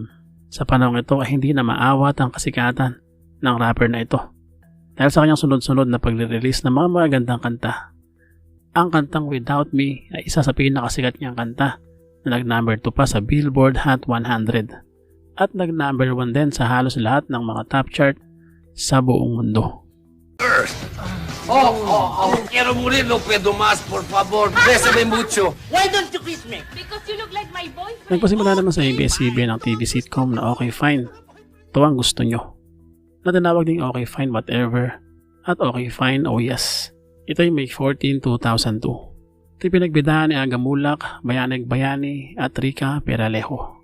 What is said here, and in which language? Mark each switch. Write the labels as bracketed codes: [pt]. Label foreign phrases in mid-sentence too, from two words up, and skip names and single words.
[tl] Sa panahon ito ay hindi na maawat ang kasikatan ng rapper na ito dahil sa kanyang sunod-sunod na pag-release ng mga magagandang kanta. Ang kantang Without Me ay isa sa pinakasikat niyang kanta na nag-number 2 pa sa Billboard Hot 100 at nag-number 1 din sa halos lahat ng mga [en] top chart [tl] sa buong mundo. [es] Quiero morir, no puedo más, por favor. Bésame mucho. [en] Why don't you kiss me? Because you look like my boyfriend. [tl] Nagpasimula naman sa ABS-CBN ang [en] TV sitcom [tl] na Okay Fine. Ito ang gusto nyo. Na tinawag ding Okay Fine Whatever at Okay Fine Oh Yes. Ito ay May 14, 2002. Ito ay pinagbidahan ni Aga Mulak, Bayanig Bayani at Rica Peralejo.